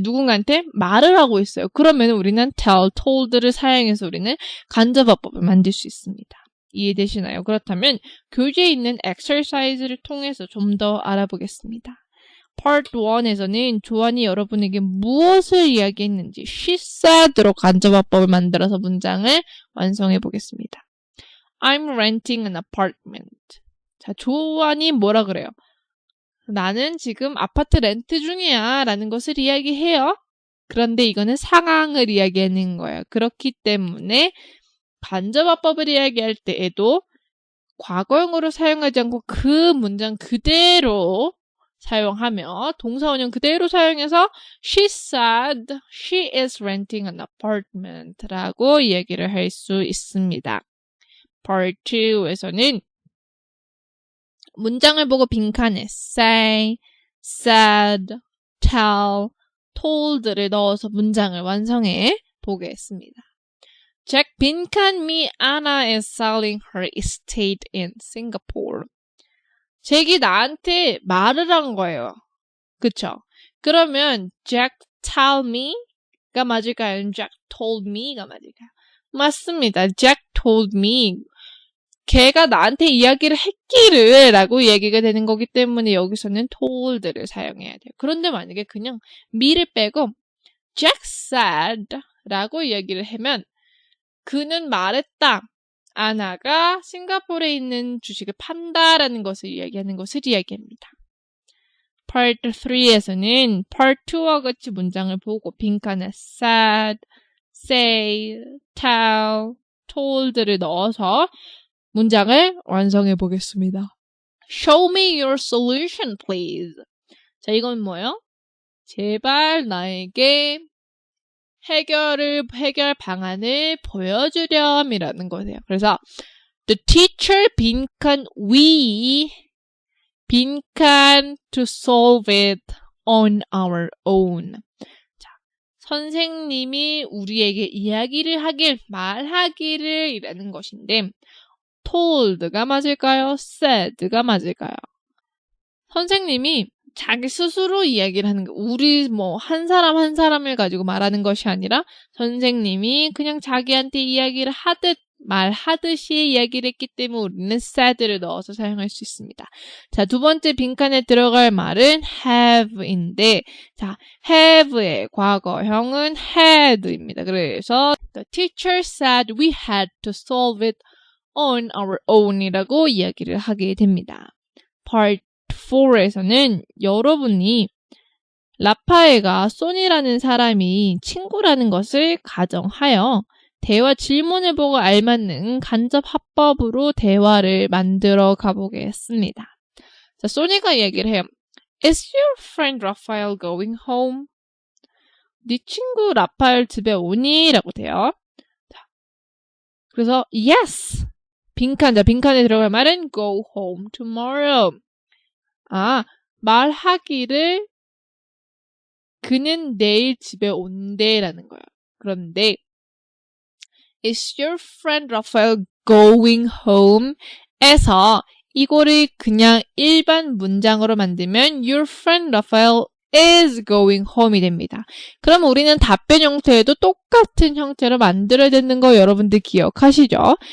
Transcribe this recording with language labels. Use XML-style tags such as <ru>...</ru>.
<ko>누군가한테 말을 하고 있어요. 그러면 우리는 tell, told를 사용해서 우리는 간접어법을 만들 수 있습니다. 이해되시나요? 그렇다면 교재에 있는 exercise를 통해서 좀 더 알아보겠습니다. Part 1에서는 조안이 여러분에게 무엇을 이야기했는지 she said로 간접어법을 만들어서 문장을 완성해 보겠습니다.</ko> <en>I'm renting an apartment.</en> <ko>자, 조안이 뭐라 그래요? 나는 지금 아파트 렌트 중이야 라는 것을 이야기해요. 그런데 이거는 상황을 이야기하는 거예요. 그렇기 때문에 간접화법을 이야기할 때에도 과거형으로 사용하지 않고 그 문장 그대로 사용하며 동사원형 그대로 사용해서</ko> <en>She said she is renting an apartment</en> <ko>라고 이야기를 할 수 있습니다. Part 2에서는 문장을 보고 빈칸에 say, said, tell, told를 넣어서 문장을 완성해 보겠습니다.</ko> <en>Jack</en> <ko>빈칸</ko> <en>me Anna is selling her estate in Singapore.</en> <ko>잭이 나한테 말을 한 거예요. 그쵸? 그러면 Jack tell me가 맞을까요? Jack told me가 맞을까요?</ko> <en>맞습니다. Jack told me.</en> <ko>걔가 나한테 이야기를 했기를 라고 얘기가 되는 거기 때문에 여기서는 told를 사용해야 돼요. 그런데 만약에 그냥 me를 빼고</ko> <en>Jack said</en> <ko>라고 이야기를 하면 그는 말했다. 아나가 싱가포르에 있는 주식을 판다라는 것을 이야기하는 것을 이야기합니다. Part 3에서는 Part 2와 같이 문장을 보고 빈칸에 said, say, tell, told를 넣어서 문장을 완성해 보겠습니다.</ko> <en>Show me your solution, please.</en> <ko>자, 이건 뭐예요? 제발 나에게 해결 방안을 보여주렴이라는 거예요.</ko> <en>그래서 the teacher</en> <ko>빈칸</ko> <en>we 빈칸 to solve it on our own.</en> <ko>자, 선생님이 우리에게 이야기를 말하기를 이라는 것인데 told가 맞을까요? said가 맞을까요? 선생님이 자기 스스로 이야기를 하는 거. 우리 한 사람 한 사람을 가지고 말하는 것이 아니라 선생님이 그냥 자기한테 이야기를 말하듯이 이야기를 했기 때문에 우리는 said를 넣어서 사용할 수 있습니다. 자, 두 번째 빈칸에 들어갈 말은 have인데, 자, have의 과거형은 had입니다. 그래서</ko> <en>the teacher said we had to solve it on our own</en> <ko>이라고 이야기를 하게 됩니다. Part 4에서는 여러분이 라파엘과 소니라는 사람이 친구라는 것을 가정하여 대화 질문을 보고 알맞는 간접 합법으로 대화를 만들어 가보겠습니다. 자, 소니가 얘기를 해요.</ko> <en>Is your friend Raphael going home?</en> <ko>네 친구 라파엘 집에 오니? 라고 돼요. 자, 그래서 yes! 빈칸에 들어갈 말은</ko> <en>go home tomorrow.</en> <ko>말하기를 그는 내일 집에 온대라는 거예요. 그런데</ko> <en>Is your friend Raphael going home?</en> <ko>에서 이거를 그냥 일반 문장으로 만들면</ko> <en>Your friend Raphael is going home</en> <ko>이 됩니다. 그럼 우리는 답변 형태에도 똑같은 형태로 만들어야 되는 거 여러분들 기억하시죠?</ko>